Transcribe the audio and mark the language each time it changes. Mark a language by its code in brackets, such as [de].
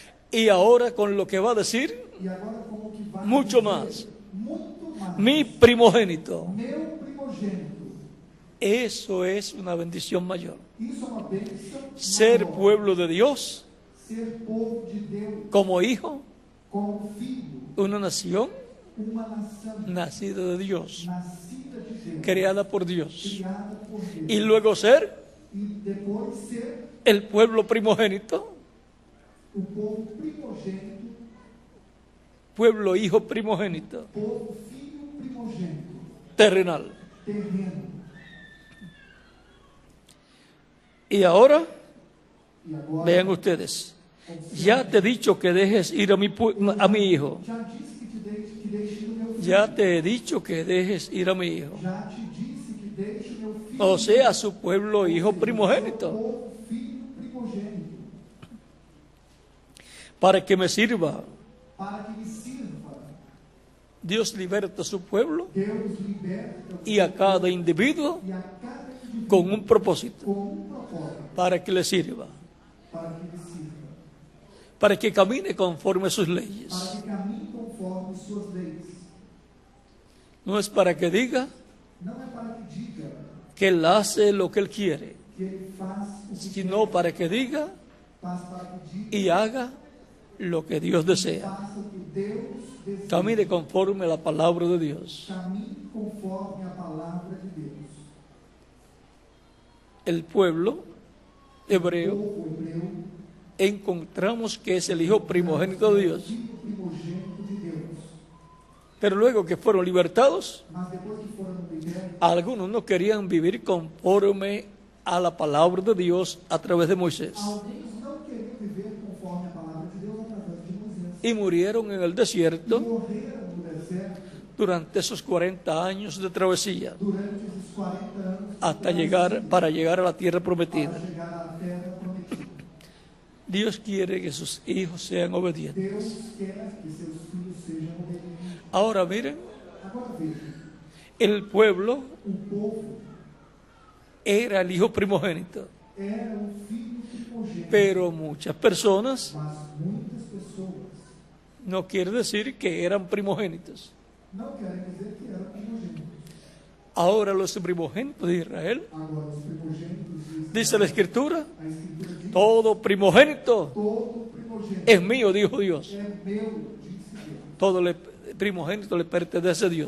[es] Y ahora con lo que va a decir, [pt] E agora como que vai [es] Mucho [pt] dizer? [es] más. [pt] Muito mais. [es] mi primogénito. [pt] Meu primogênito. [es] Eso es una bendición mayor. [pt] Isso é uma bênção. [es] Ser [pt] maior. [es] pueblo de Dios, [pt] Ser povo de Deus, [es] como hijo, [pt] como filho, [es] una nación [pt] uma nação [es] nacida de Dios, [pt] nascida de Deus, [es] creada por Dios. [pt] criada por Deus. [es] Y luego ser [pt] E depois ser [es] el pueblo primogénito, [pt] o povo primogênito, [es] pueblo hijo primogénito, [pt] povo filho primogênito, [es] terrenal. [pt] terreno. [es] Y ahora, [pt] E agora, [es] vean ustedes, ya te he dicho que dejes ir a mi hijo. [pt] já disse que deixe o meu filho. [es] Ya te he dicho que dejes ir a mi hijo. [pt] Já te disse que deixe o meu filho. [es] O sea, su pueblo hijo [pt] O [es] primogénito, [pt] povo filho primogênito, [es] para que me sirva. [pt] para que me sirva. [es] Dios liberta a su pueblo [pt] Deus liberta [es] y a cada individuo [pt] e a cada indivíduo [es] con un propósito, [pt] com propósito, [es] para que le sirva, [pt] para que me sirva, [es] para que camine conforme a sus [pt] para [es] leyes. [pt] que caminhe conforme suas leis. [es] No es para que diga [pt] Não é para que diga [es] que él hace lo que él quiere, [pt] que ele faz o que [es] sino para que diga [pt] faz, para que diga [es] y haga lo que Dios desea. [pt] faça o que Deus deseja. [es] Camine conforme a la palabra de Dios. [pt] Caminhe conforme a palavra de Deus. [es] El pueblo [pt] O [es] hebreo [pt] povo hebreu [es] encontramos que es el hijo primogénito de Dios. [pt] filho primogênito de Deus. [es] Pero luego que fueron libertados, [pt] Mas depois que foram libertos, [es] algunos no querían vivir conforme a la palabra de Dios a través de Moisés. [pt] alguns não queriam viver conforme a palavra de Deus através de Moisés. [es] Y murieron en el desierto [pt] Morreram no deserto [es] durante esos 40 años de travesía [pt] durante esses 40 anos [es] hasta para llegar a la tierra [pt] para [es] prometida. [pt] chegar à terra prometida. [es] Dios quiere que sus hijos sean obedientes. [pt] Deus quer que seus filhos sejam obedientes. [es] Ahora miren, [pt] Agora veja, [es] el pueblo [pt] o povo [es] era el hijo primogénito, [pt] era o filho primogênito, [es] pero muchas personas [pt] mas muitas pessoas [es] no quiere decir que eran primogénitos. [pt] não querem dizer que eram primogênitos. [es] Ahora los primogénitos de Israel, [pt] Agora, os primogênitos de Israel, [es] dice la Escritura, [pt] a Escritura diz, [es] todo primogénito [pt] todo primogênito [es] es mío, dijo Dios. [pt] é meu, disse Deus. [es] Todo primogénito le pertenece a Dios.